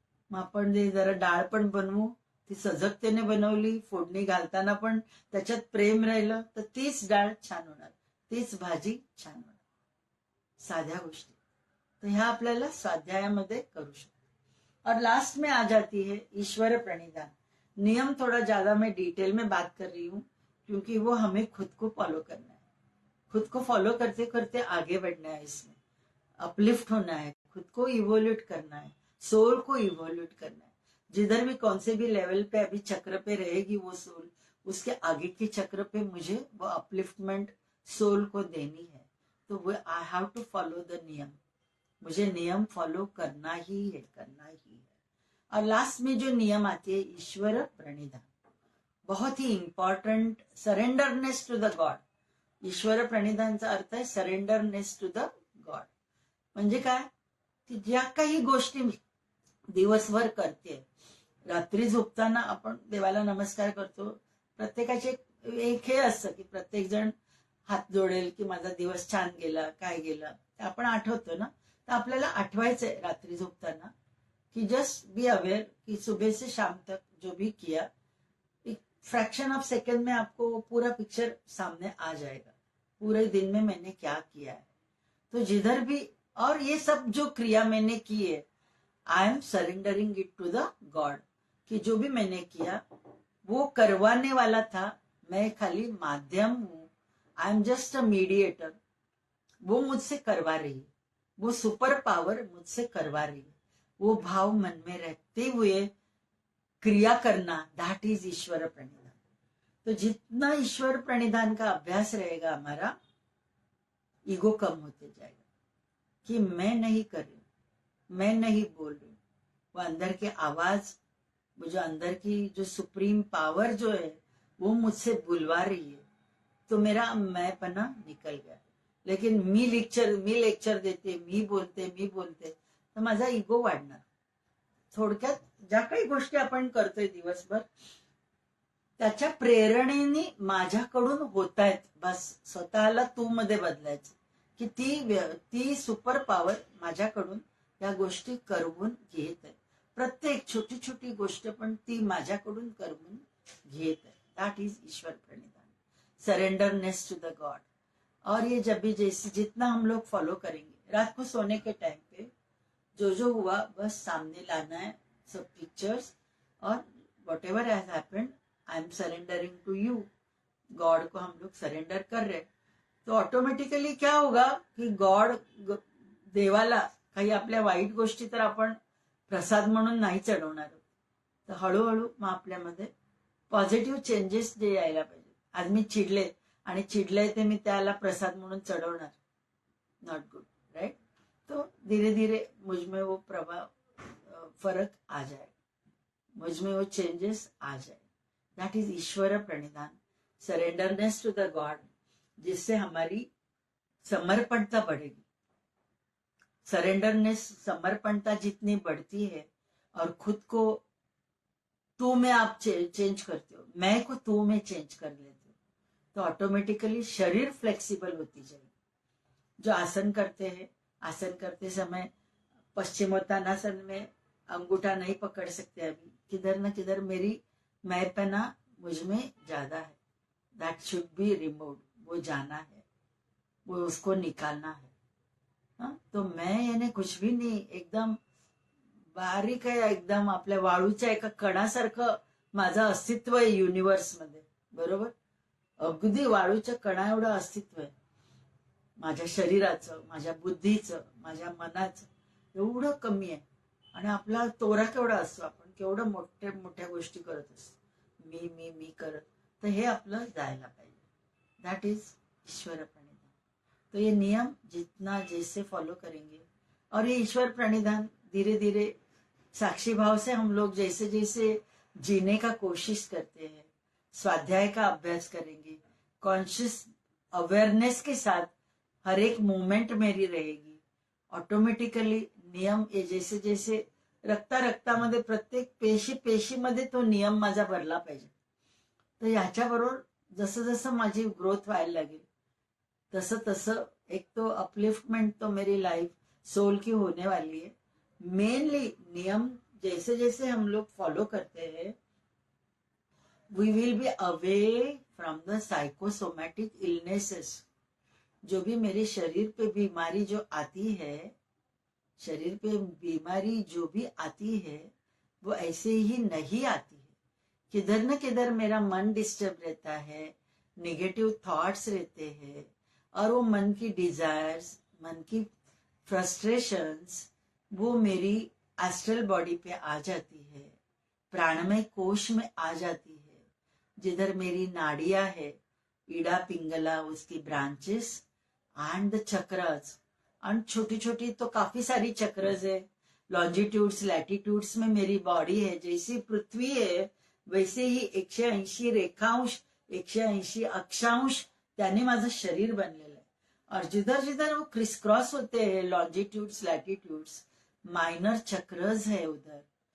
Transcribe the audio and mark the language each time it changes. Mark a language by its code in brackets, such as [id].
[mr] मग आपण जे जरा डाळ पण बनवू, ती सजगतेने बनवली, फोडणी घालताना पण त्याच्यात प्रेम राहिलं तर तीच डाळ छान होणार, तीच भाजी छान होणार. साध्या गोष्टी तो ह्या आपल्याला स्वाध्यायामध्ये करू शकतो. [hi] और लास्ट में आ जाती है ईश्वर प्रणिधान. नियम थोड़ा ज्यादा मैं डिटेल में बात कर रही हूँ क्योंकि वो हमें खुद को फॉलो करना है, खुद को फॉलो करते करते आगे बढ़ना है, इसमें अपलिफ्ट होना है, खुद को इवोल्यूट करना है, सोल को इवोल्यूट करना है. जिधर भी कौन से भी लेवल पे अभी चक्र पे रहेगी वो सोल, उसके आगे के चक्र पे मुझे वो अपलिफ्टमेंट सोल को देनी है. तो वो [en] I have to follow the [hi] नियम, मुझे नियम फॉलो करना ही है. और लास्ट में जो नियम आती है ईश्वर प्रणिधान, बहुत ही important, [en] Surrenderness to the god. [mr] ईश्वर प्रणिधानचा अर्थ आहे [en] Surrenderness to the God. [mr] म्हणजे काय की ज्या काही गोष्टी मी दिवसभर करते, रात्री झोपताना आपण देवाला नमस्कार करतो, प्रत्येकाचे एक हे असतं की प्रत्येक जण हात जोडेल की माझा दिवस छान गेला, काय गेला ते आपण आठवतो ना. तर आपल्याला आठवायचंय रात्री झोपताना कि [en] just be aware [hi] कि सुबह से शाम तक जो भी किया, एक [en] fraction of second [hi] में आपको पूरा पिक्चर सामने आ जाएगा, पूरे दिन में मैंने क्या किया है. तो जिधर भी, और ये सब जो क्रिया मैंने की है, [en] I am surrendering it to the god, [hi] कि जो भी मैंने किया वो करवाने वाला था, मैं खाली माध्यम हूं. [en] I am just a mediator. [hi] वो मुझसे करवा रही है, वो सुपर पावर मुझसे करवा रही है. वो भाव मन में रखते हुए क्रिया करना, [en] that is [hi] ईश्वर प्रणिधान. तो जितना ईश्वर प्रणिधान का अभ्यास रहेगा हमारा, ईगो कम होते जाएगा कि मैं नहीं कर रही, मैं नहीं बोल रही. वो अंदर के आवाज, वो जो अंदर की जो सुप्रीम पावर जो है वो मुझसे बुलवा रही है, तो मेरा मैंपना निकल गया. [mr] लेकिन मी लेक्चर देते, मी बोलते तर माझा इगो वाढणार. थोडक्यात ज्या काही गोष्टी आपण करतोय दिवसभर, त्याच्या प्रेरणेने माझ्याकडून होत आहेत, बस स्वतःला तू मध्ये बदलायचं की ती सुपर पॉवर माझ्याकडून या गोष्टी करवून घेत आहे. प्रत्येक छोटी छोटी गोष्ट पण ती माझ्याकडून करवून घेत आहे. [en] That is ईश्वर प्रणिधान, surrenderness to the God. [hi] और ये जब भी जैसे जितना हम लोग फॉलो करेंगे, रात को सोने के टाइम पे जो हुआ बस सामने लाना है, सब पिक्चर्स, और [en] Whatever has happened I am surrendering to you. [hi] God को हम लोग सरेंडर कर रहे, तो ऑटोमॅटिकली क्या होगा की [mr] गॉड, देवाला काही आपल्या वाईट गोष्टी तर आपण प्रसाद म्हणून नाही चढवणार, तर हळूहळू मग आपल्यामध्ये पॉझिटिव्ह चेंजेस जे यायला पाहिजे. आज मी चिडले आणि चिडले ते मी त्याला प्रसाद म्हणून चढवणार, [en] Not good, right. [hi] तो धीरे धीरे मुझमें वो फर्क आ जाए, मुझमें वो चेंजेस आ जाए. [en] that is [hi] Ishwar प्रणिधान, [en] surrenderness to the god, [hi] जिससे हमारी समर्पणता बढ़ेगी. सरेंडरनेस, समर्पणता जितनी बढ़ती है और खुद को तू में आप चेंज करते हो, मैं को तू में चेंज कर लेते हो, तो ऑटोमेटिकली शरीर फ्लेक्सिबल होती जाएगी. जो आसन करते हैं, आसन करते समय पश्चिमोत्तानासन में अंगूठा नहीं पकड़ सकते, अभी किधर न किधर मेरी मैंपना मुझमें ज्यादा है, [en] That should be removed. [hi] वो जाना है, वो उसको निकालना है. तो मैं यानी कुछ भी नहीं, [mr] एकदम बारीक आहे, एकदम आपल्या वाळूच्या एका कणासारखं माझं अस्तित्व आहे युनिव्हर्स मध्ये, बरोबर. अगदी वाळूच्या कणा एवढं अस्तित्व आहे माझ्या शरीराचं, माझ्या बुद्धीचं, माझ्या मनाचं, एवढं कमी आहे. आणि आपला तोरा केवढा असतो, आपण केवढं मोठ्या मोठ्या गोष्टी करत असतो, मी मी मी करत. तर हे आपलं जायला पाहिजे. [en] that is [mr] ईश्वर प्रणिधान. [hi] तो ये नियम जितना जैसे फॉलो करेंगे, और ये ईश्वर प्रणिधान धीरे धीरे साक्षी भाव से हम लोग जैसे जैसे जीने का कोशिश करते हैं, स्वाध्याय का अभ्यास करेंगे, कॉन्शियस अवेयरनेस के साथ हर एक मोमेंट मेरी रहेगी, ऑटोमेटिकली नियम ये जैसे जैसे [mr] रक्ता रक्तामध्ये प्रत्येक पेशी पेशीमध्ये तो नियम माझा भरला पाहिजे. तर याच्याबरोबर जसं जसं माझी ग्रोथ व्हायला लागेल तसं तसं एक तो अपलिफ्टमेंट [hi] तो मेरी लाइफ सोल की होने वाली है. मेनली नियम जैसे जैसे हम लोग फॉलो करते हैं, [en] We will be away from the psychosomatic illnesses. [hi] जो भी मेरे शरीर पे बीमारी जो आती है, शरीर पे बीमारी जो भी आती है वो ऐसे ही नहीं आती है. किधर न किधर मेरा मन डिस्टर्ब रहता है, नेगेटिव थॉट्स रहते हैं, और वो मन की डिजायर्स, मन की फ्रस्ट्रेशंस वो मेरी एस्ट्रल बॉडी पे आ जाती है, प्राणमय कोश में आ जाती है, जिधर मेरी नाड़ियां है, ईड़ा पिंगला उसकी branches [en] And the chakras. [hi] And छोटी छोटी तो काफी सारी चक्रस है, लॉन्जिट्यूड्स लैटिट्यूड्स में मेरी बॉडी है. जैसी पृथ्वी है वैसे ही [mr] 180 रेखांश 180 अक्षांश त्याने माझं शरीर बनलेलं आहे. [hi] और जिधर जिधर वो क्रिस क्रॉस होते हैं लॉन्जिट्यूड्स लैटिट्यूड्स, माइनर चक्रस है उधर.